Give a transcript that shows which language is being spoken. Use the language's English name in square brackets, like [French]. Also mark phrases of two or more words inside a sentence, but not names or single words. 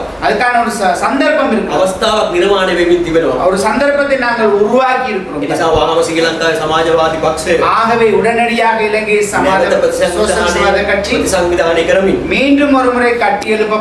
[Tamil] அதுக்கான ஒரு சந்தர்ப்பம் இருக்கு. [Sinhala] අවස්ථාවක් නිර්මාණය වෙමින් තිබෙනවා. [Tamil] ஒரு சந்தர்ப்பத்தை நாங்கள் உருவாக்கி [Sinhala] ඒ [Tamil] இருக்கிறோம். [Sinhala] නිසා වහාම ශ්‍රී ලංකාවේ සමාජවාදී පක්ෂය [Tamil] ஆகவே உடனடியாக இலங்கை சமாஜ [Sinhala] නැවත [Tamil] சோசியலிசவாத கட்சி [Sinhala] ප්‍රතිසංවිධානය කරමින් [Tamil] மீண்டும் ஒரு முறை கட்டி எழுப்ப